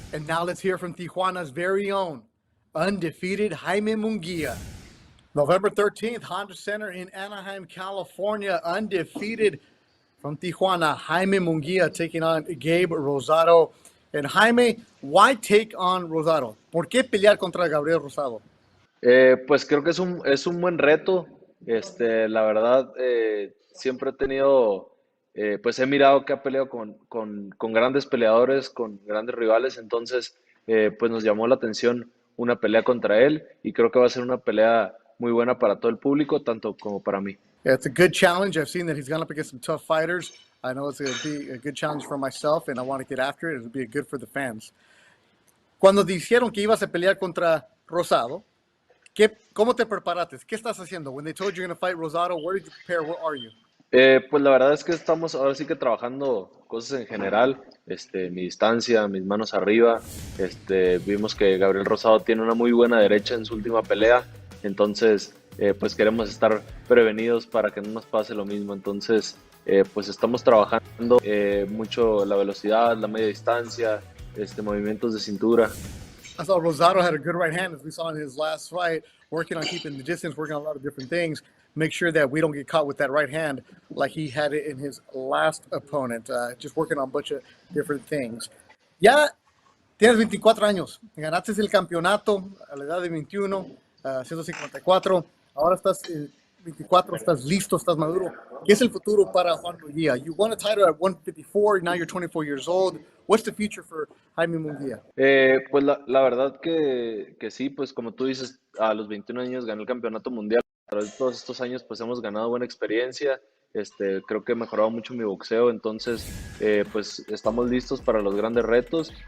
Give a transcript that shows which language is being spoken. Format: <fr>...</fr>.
<en>And now let's hear from Tijuana's very own undefeated Jaime Munguia. November 13th, Honda Center in Anaheim, California. Undefeated from Tijuana, Jaime Munguia taking on Gabe Rosado. And Jaime, why take on Rosado?</en> <es>¿Por qué pelear contra Gabriel Rosado? Pues creo que es un buen reto. La verdad, siempre he tenido, pues he mirado que ha peleado con grandes peleadores, con grandes rivales, entonces pues nos llamó la atención una pelea contra él y creo que va a ser una pelea muy buena para todo el público, tanto como para mí.</es> <en>Yeah, it's a good challenge. I've seen that he's gone up against some tough fighters. I know it's going to be a good challenge for myself, and I want to get after it. It'll be good for the fans.</en> <es>Cuando dijeron que ibas a pelear contra Rosado, ¿cómo te preparaste? ¿Qué estás haciendo?</es> <en>When they told you you're going to fight Rosado, where did you prepare? Where are you?</en> <es>Pues la verdad es que estamos ahora sí que trabajando cosas en general, mi distancia, mis manos arriba, vimos que Gabriel Rosado tiene una muy buena derecha en su última pelea, entonces pues queremos estar prevenidos para que no nos pase lo mismo, entonces pues estamos trabajando mucho la velocidad, la media distancia, movimientos de cintura.</es> <en>I saw Rosado had a good right hand, as we saw in his last fight, working on keeping the distance, working on a lot of different things. Make sure that we don't get caught with that right hand like he had it in his last opponent. Just working on a bunch of different things.</en> <es>Ya tienes 24 años, ganaste el campeonato a la edad de 21, 154. Ahora estás 24, estás listo, estás maduro. ¿Qué es el futuro para Juan Munguia?</es> <en>You won a title at 154, now you're 24 years old. What's the future for Jaime Munguia?</en> <es>Pues la verdad que sí, pues como tú dices, a los 21 años gané el campeonato mundial. A través de todos estos años pues hemos ganado buena experiencia, creo que he mejorado mucho mi boxeo, entonces pues estamos listos para los grandes retos.</es>